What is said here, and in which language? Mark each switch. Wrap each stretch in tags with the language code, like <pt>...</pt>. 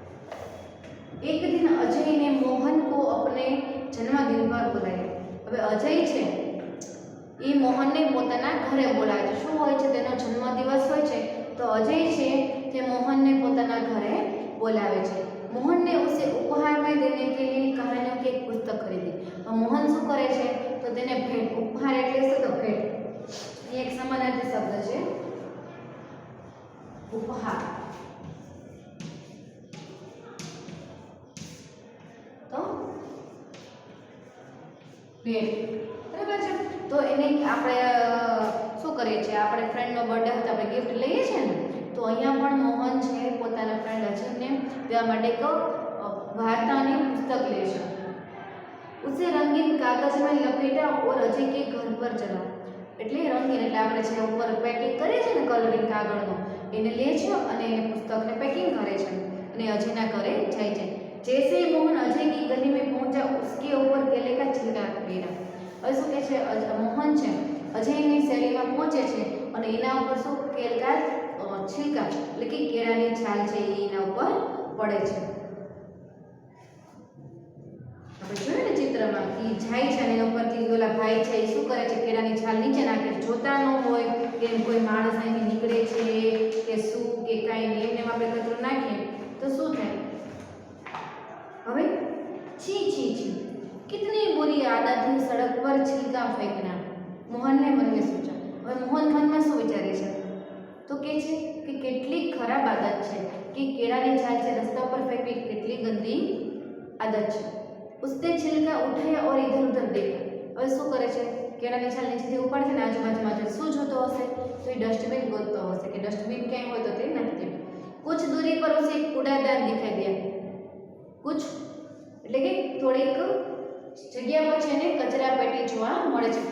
<hi>એક દિન અજય ને મોહન को अपने जन्मदिन पर बुलाया.</hi> <gu>હવે અજય છે એ મોહનને પોતાના ઘરે બોલાવે છે. શું હોય છે, તેનો જન્મદિવસ હોય છે તો અજય છે તે મોહનને પોતાના ઘરે બોલાવે છે.</gu> <hi>मोहन ने उसे उपहार में देने के लिए कहानियों की एक पुस्तक खरीदी. तो मोहन</hi> <gu>શું કરે છે, તો તેને ભેટ, ઉપહાર એટલે શું, તો ભેટ. એ એક સમાનાર્થી શબ્દ છે ઉપહાર. તો ભેટ બરાબર છે. તો એને આપણે શું કરીએ છીએ, આપણે ફ્રેન્ડનો બર્થડે હોય તો આપણે ગિફ્ટ લઈએ છીએ ને, તો અહીંયા પણ મોહન છે પોતાના ફ્રેન્ડ અજયને દેવા માટે એક વાર્તાની પુસ્તક લે છે.</gu> <hi>उसे रंगीन कागज में लपेटा और अजय के घर पर चला.</hi> <gu>એટલે રંગીન એટલે આપણે જે ઉપર પેકિંગ કરીએ છીએ ને કલરિંગ કાગળનો, એને લે છે અને એને પુસ્તકને પેકિંગ કરે છે અને અજયના ઘરે જાય છે.</gu> <hi>जैसे मोहन अजय की गली में पहुंचा उसके ऊपर केले का छिलका गिरा.</hi> <gu>હવે શું કહે છે, મોહન છે અજયની શેરીમાં પહોંચે છે અને એના ઉપર શું, કેળા छिलका એટલે કે કેળાની છાલ છે એ એના ઉપર પડે છે. આપણે જોયું ને ચિત્રમાં કે જાય છે અને એના ઉપરથી ઓલા ભાઈ છે એ શું કરે છે, કેળાની છાલ નીચે નાખે છે. જોતા ન હોય કે કોઈ માણસ અહીંથી નીકળે છે કે શું કે કાંઈ નહીં, એમને આપણે કચરો નાખીએ તો શું થાય, હવે</gu> <hi>छी छी छी कितनी बुरी आदत है सड़क पर छिलका फेंकना. मोहन ने मन में सोचा.</hi> <gu>હવે મોહન મનમાં શું વિચારે છે, તો કે છે કે કેટલી ખરાબ આદત છે કે કેળાની છાલ છે રસ્તા પર ફેંકવી, કેટલી ગંદી આદત છે.</gu> <hi>उसने छिलका उठाया और इधर उधर देखा.</hi> <gu>હવે શું કરે છે, કેળાની છાલ નીચેથી ઉપાડે છે ને આજુબાજુમાં જો શું જોતો હશે, તો એ ડસ્ટબિન ગોતતો હશે કે ડસ્ટબિન ક્યાંય હોય તો તે નાખી દે.</gu> <hi>कुछ दूरी पर उसे एक कूड़ादान दिखाई दिया.</hi> <gu>कुछ એટલે કે થોડીક જગ્યા પર છે ને કચરા પેટી જોવા મળે છે.</gu>